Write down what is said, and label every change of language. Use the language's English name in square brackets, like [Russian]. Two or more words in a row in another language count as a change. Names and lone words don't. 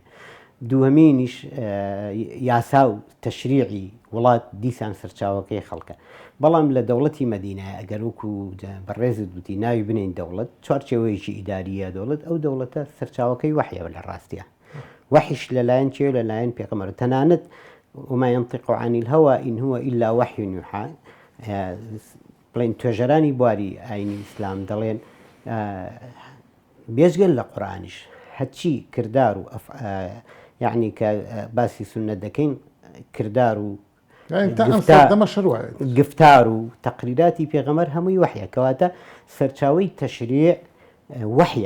[Central Kurdish] دووەمینیش یاسا و تەشریعی وڵات دیسان سەرچاوەکەی خەڵکە. بەڵام لە دەوڵەتی مەدینە ئەگەر وەکو بەڕێزت وتی ناوی بنین دەوڵەت چوارچێوەیەکی ئیداریە دەوڵەت ئەو دەوڵەتە سەرچاوەکەی وحیەوە لە ڕاستیە وحیش لەلایەن چێ لەلایەن پێغەمبەر تەنانەت [Arabic] وما ينطق عن الهوى إن هو إلا وحي يوحى [Central Kurdish] بڵێن توێژەرانی بواری ئاینی ئیسلام دەڵێن بێژگەل لە قورئانیش هەچی کردار و یعنی کە باسی سونەت دەکەین کردار و گفتار و تەقریراتی پێغەمبەر هەمووی وحیە کەواتە سەرچاوەی تەشریع وحیە.